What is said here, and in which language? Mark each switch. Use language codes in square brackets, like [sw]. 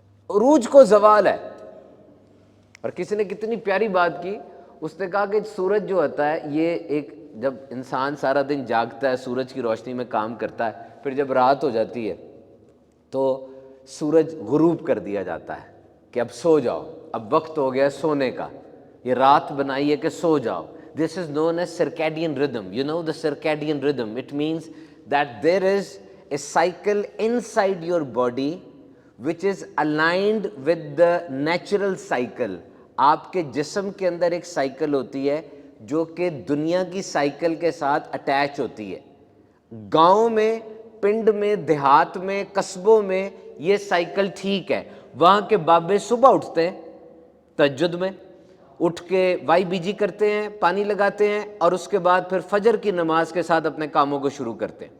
[ur] عروج کو زوال ہے. اور کسی نے کتنی پیاری بات کی, اس نے کہا کہ سورج جو ہوتا ہے یہ ایک, جب انسان سارا دن جاگتا ہے, سورج کی روشنی میں کام کرتا ہے, پھر جب رات ہو جاتی ہے تو سورج غروب کر دیا جاتا ہے کہ اب سو جاؤ, اب وقت ہو گیا سونے کا, یہ رات بنائی ہے کہ سو جاؤ. [en] This is known as circadian rhythm. You know the circadian rhythm. It means that there is a cycle inside your body which is aligned with the natural cycle. [ur] آپ کے جسم کے اندر ایک سائیکل ہوتی ہے جو کہ دنیا کی سائیکل کے ساتھ اٹیچ ہوتی ہے. گاؤں میں، پنڈ میں، دیہات میں، قصبوں میں یہ سائیکل ٹھیک ہے. وہاں کے بابے صبح اٹھتے ہیں، تہجد میں اٹھ کے وائی بی جی کرتے ہیں، پانی لگاتے ہیں، اور اس کے بعد پھر فجر کی نماز کے ساتھ اپنے کاموں کو شروع کرتے ہیں.